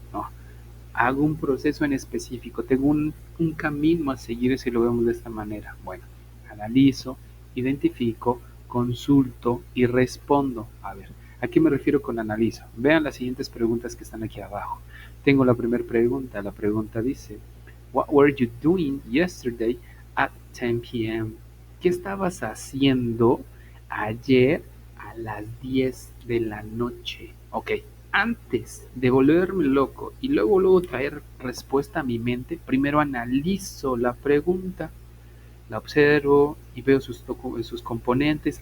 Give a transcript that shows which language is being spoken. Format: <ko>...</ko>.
<es>No, hago un proceso en específico, tengo un camino a seguir si lo vemos de esta manera. Bueno, analizo, identifico, consulto y respondo. A ver, ¿a qué me refiero con analizo? Vean las siguientes preguntas que están aquí abajo. Tengo la primera pregunta. La pregunta dice,</es> <en>What were you doing yesterday at 10 p.m.?</en> <es>¿Qué estabas haciendo ayer a las 10 de la noche? Ok, antes de volverme loco y luego traer respuesta a mi mente, primero analizo la pregunta, la observo y veo sus componentes.</es>